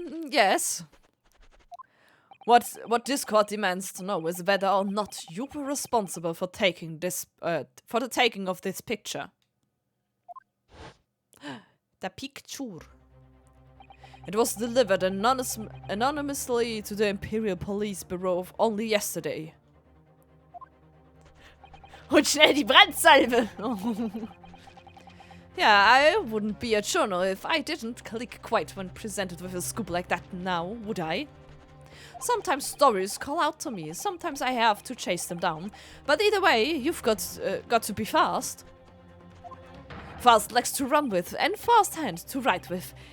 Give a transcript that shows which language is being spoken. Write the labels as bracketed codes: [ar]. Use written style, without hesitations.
[en] Yes. What this court demands to know is whether or not you were responsible for taking this, for the taking of this picture. The picture. It was delivered anonymously to the Imperial Police Bureau only yesterday. [de] Und schnell die Brandsalbe! [en] Yeah, I wouldn't be a journal if I didn't click quite when presented with a scoop like that now, would I? Sometimes stories call out to me, sometimes I have to chase them down. But either way, you've got to be fast. Fast legs to run with, and fast hand to write with.